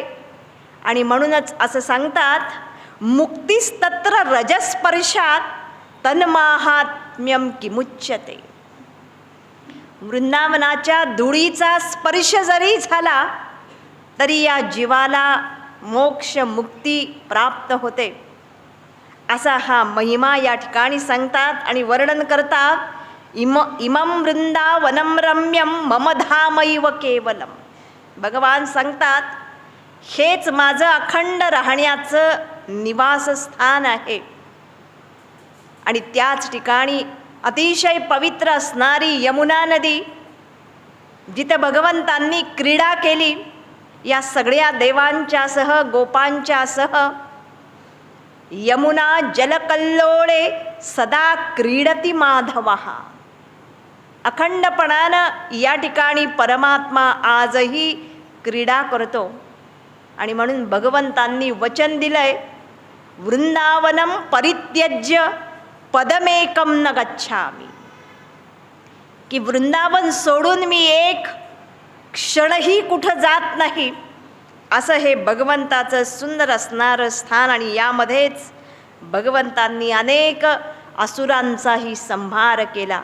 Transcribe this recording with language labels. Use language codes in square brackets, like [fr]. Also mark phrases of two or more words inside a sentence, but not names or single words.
[sa] आणि म्हणूनच असं सांगतात, मुक्तिस्तत्र रजस्पर्शात तन्माहात्म्यम किमुच्यते. [mr] वृंदावनाच्या धुळीचा स्पर्श जरी झाला तरी या जीवाला मोक्ष मुक्ती प्राप्त होते, असा हा महिमा या ठिकाणी सांगतात. आणि वर्णन करतात, [sa] इमं वृंदावनम रम्यम मम धामैव केवलम. [mr] भगवान सांगतात, हेच माझं अखंड राहण्याचं निवासस्थान आहे. आणि त्याच ठिकाणी अतिशय पवित्र असणारी यमुना नदी, जिथं भगवंतांनी क्रीडा केली या सगळ्या देवांच्या सह, गोपांच्या सह. [sa] यमुना जलकल्लोळे सदा क्रीडती माधवः. [mr] अखंडपणानं या ठिकाणी परमात्मा आजही क्रीडा करतो. आणि म्हणून भगवंतांनी वचन दिलंय, [sa] वृंदावनम परित्यज्य पदमेकम न गच्छामि. [mr] की वृंदावन सोडून मी एक क्षणही कुठं जात नाही, असं हे भगवंताचं सुंदर असणारं स्थान. आणि यामध्येच भगवंतांनी अनेक असुरांचाही संहार केला.